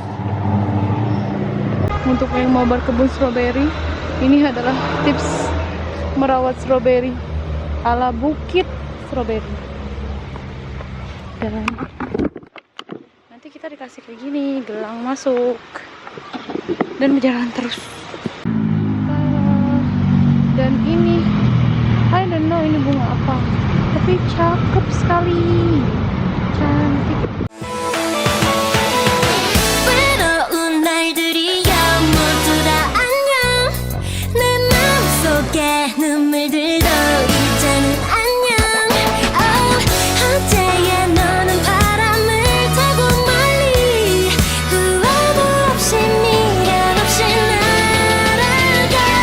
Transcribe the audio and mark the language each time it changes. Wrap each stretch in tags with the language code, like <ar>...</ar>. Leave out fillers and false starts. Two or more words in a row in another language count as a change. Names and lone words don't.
<id>Untuk yang mau berkebun stroberi, ini adalah tips merawat stroberi ala bukit stroberi. Dan nanti kita dikasih kayak gini, gelang masuk dan berjalan terus. Dan ini</id> <en>I don't know</en> <id>ini bunga apa, tapi cakep sekali, cantik.</id> <ko>외로운 날들이야 모두 다 안녕 내 마음속에 눈물들도 이제는 안녕 어제의 너는 바람을 타고 멀리 후회도 없이 미련 없이 날아가</ko>